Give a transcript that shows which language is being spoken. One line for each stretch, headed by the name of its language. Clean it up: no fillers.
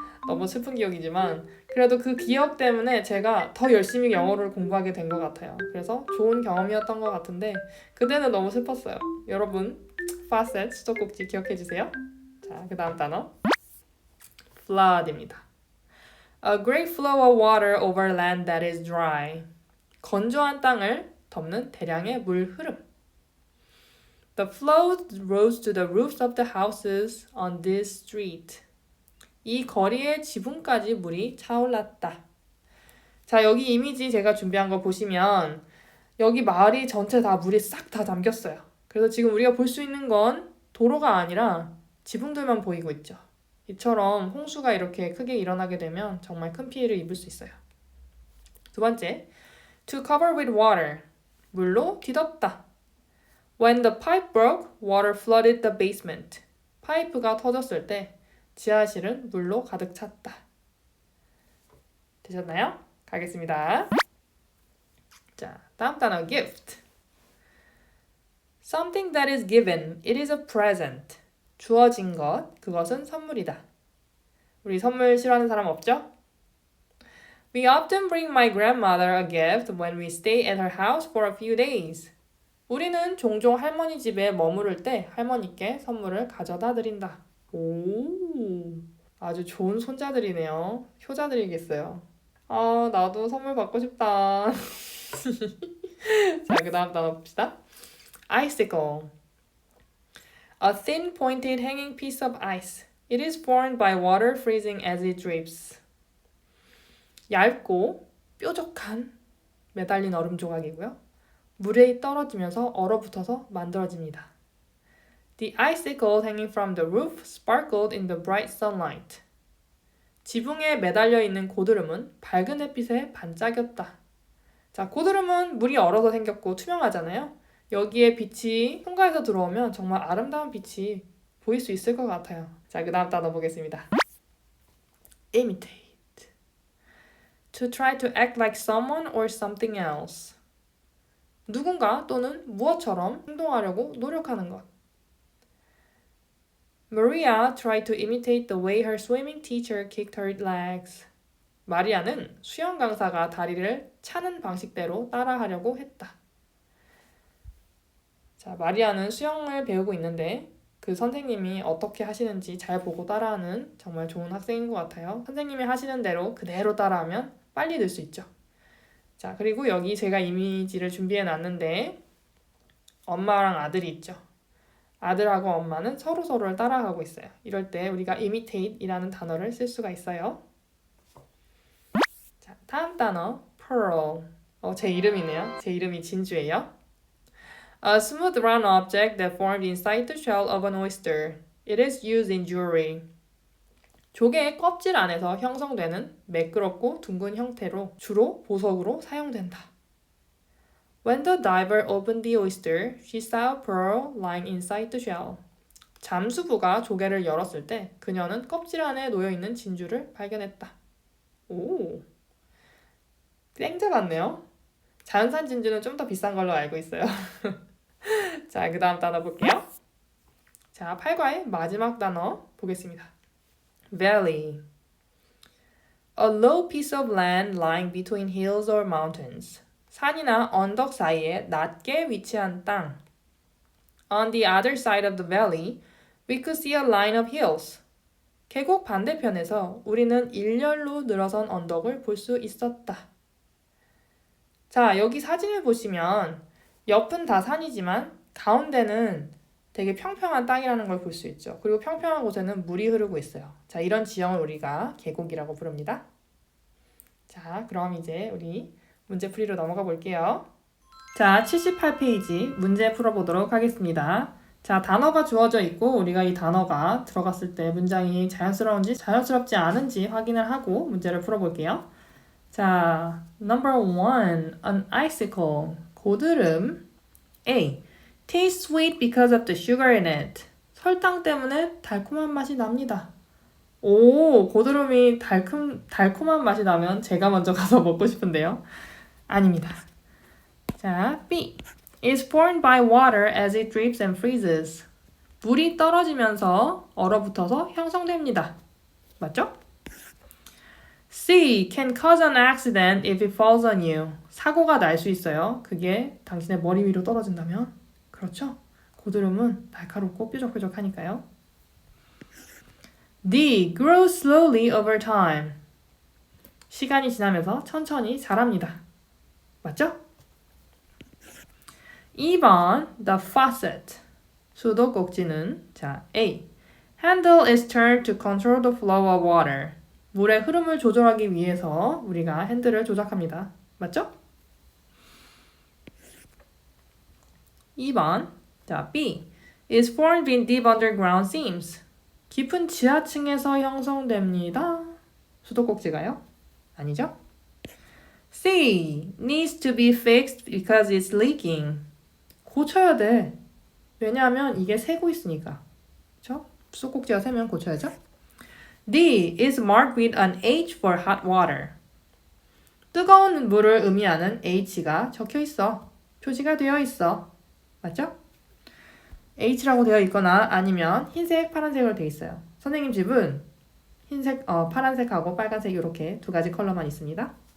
Korean: 너무 슬픈 기억이지만 그래도 그 기억 때문에 제가 더 열심히 영어를 공부하게 된 것 같아요. 그래서 좋은 경험이었던 것 같은데 그때는 너무 슬펐어요. 여러분, faucet 수도꼭지 기억해 주세요. 자, 그 다음 단어 flood입니다.
English: A great flow of water over land that is dry.
Korean: 건조한 땅을 덮는 대량의 물 흐름.
English: The flow rose to the roofs of the houses on this street.
Korean: 이 거리의 지붕까지 물이 차올랐다. 자, 여기 이미지 제가 준비한 거 보시면 여기 마을이 전체 다 물이 싹 다 잠겼어요. 그래서 지금 우리가 볼 수 있는 건 도로가 아니라 지붕들만 보이고 있죠. 이처럼 홍수가 이렇게 크게 일어나게 되면 정말 큰 피해를 입을 수 있어요. 두 번째,
English: to cover with water.
Korean: 물로 뒤덮다.
English: When the pipe broke, water flooded the basement.
Korean: 파이프가 터졌을 때 지하실은 물로 가득 찼다. 되셨나요? 가겠습니다. 자, 다음 단어 gift.
English: Something that is given, it is a present.
Korean: 주어진 것, 그것은 선물이다. 우리 선물 싫어하는 사람 없죠?
English: We often bring my grandmother a gift when we stay at her house for a few days.
Korean: 우리는 종종 할머니 집에 머무를 때 할머니께 선물을 가져다 드린다. 오, 아주 좋은 손자들이네요. 효자들이겠어요. 아, 나도 선물 받고 싶다. 자, 그 다음 단어 봅시다. Icicle.
English: A thin pointed hanging piece of ice. It is formed by water freezing as it drips.
Korean: 얇고 뾰족한 매달린 얼음 조각이고요. 물에 떨어지면서 얼어붙어서 만들어집니다.
English: The icicle hanging from the roof sparkled in the bright sunlight.
Korean: 지붕에 매달려 있는 고드름은 밝은 햇빛에 반짝였다. 자, 고드름은 물이 얼어서 생겼고 투명하잖아요. 여기에 빛이 통과해서 들어오면 정말 아름다운 빛이 보일 수 있을 것 같아요. 자, 그 다음 단어 보겠습니다.
English: Imitate. To try to act like someone or something else.
Korean: 누군가 또는 무엇처럼 행동하려고 노력하는 것.
English: Maria tried to imitate the way her swimming teacher kicked her legs.
Korean: 마리아는 수영 강사가 다리를 차는 방식대로 따라하려고 했다. 자, 마리아는 수영을 배우고 있는데 그 선생님이 어떻게 하시는지 잘 보고 따라하는 정말 좋은 학생인 것 같아요. 선생님이 하시는 대로 그대로 따라하면 빨리 늘 수 있죠. 자, 그리고 여기 제가 이미지를 준비해 놨는데 엄마랑 아들이 있죠. 아들하고 엄마는 서로를 따라가고 있어요. 이럴 때 우리가 imitate이라는 단어를 쓸 수가 있어요. 자, 다음 단어 pearl. 제 이름이네요. 제 이름이 진주예요.
English: A smooth round object that formed inside the shell of an oyster. It is used in jewelry.
Korean: 조개의 껍질 안에서 형성되는 매끄럽고 둥근 형태로 주로 보석으로 사용된다.
English: When the diver opened the oyster, she saw a pearl lying inside the shell.
Korean: 잠수부가 조개를 열었을 때 그녀는 껍질 안에 놓여있는 진주를 발견했다. 오, 땡자 같네요. 자연산 진주는 좀 더 비싼 걸로 알고 있어요. 자, 그 다음 단어 볼게요. 자, 8과의 마지막 단어 보겠습니다.
English: Valley. A low piece of land lying between hills or mountains.
Korean: 산이나 언덕 사이에 낮게 위치한 땅.
English: On the other side of the valley, we could see a line of hills.
Korean: 계곡 반대편에서 우리는 일렬로 늘어선 언덕을 볼 수 있었다. 자, 여기 사진을 보시면 옆은 다 산이지만 가운데는 되게 평평한 땅이라는 걸 볼 수 있죠. 그리고 평평한 곳에는 물이 흐르고 있어요. 자, 이런 지형을 우리가 계곡이라고 부릅니다. 자, 그럼 이제 우리 문제풀이로 넘어가 볼게요. 자, 78페이지 문제 풀어보도록 하겠습니다. 자, 단어가 주어져 있고 우리가 이 단어가 들어갔을 때 문장이 자연스러운지 자연스럽지 않은지 확인을 하고 문제를 풀어볼게요.
English: 자, number 1, an icicle, 고드름. A, tastes sweet because of the sugar in it.
Korean: 설탕 때문에 달콤한 맛이 납니다. 오, 고드름이 달콤한 맛이 나면 제가 먼저 가서 먹고 싶은데요. 아닙니다.
English: 자, B, is formed by water as it drips and freezes.
Korean: 물이 떨어지면서 얼어붙어서 형성됩니다. 맞죠?
English: C. Can cause an accident if it falls on you.
Korean: 사고가 날 수 있어요. 그게 당신의 머리 위로 떨어진다면. 그렇죠? 고드름은 날카롭고 뾰족뾰족하니까요.
English: D. Grow slowly over time.
Korean: 시간이 지나면서 천천히 자랍니다. 맞죠? 2번.
English: The faucet.
Korean: 수도꼭지는 자, A.
English: Handle is turned to control the flow of water.
Korean: 물의 흐름을 조절하기 위해서 우리가 핸들을 조작합니다. 맞죠? 2번. 자, B.
English: is formed in deep underground seams.
Korean: 깊은 지하층에서 형성됩니다. 수도꼭지가요? 아니죠? C.
English: needs to be fixed because it's leaking.
Korean: 고쳐야 돼. 왜냐하면 이게 새고 있으니까. 그쵸? 수도꼭지가 새면 고쳐야죠?
English: D. is marked with an H for hot water.
Korean: 뜨거운 물을 의미하는 H가 적혀 있어. 표시가 되어 있어. 맞죠? H라고 되어 있거나 아니면 흰색, 파란색으로 되어 있어요. 선생님 집은 흰색, 파란색하고 빨간색 이렇게 두 가지 컬러만 있습니다.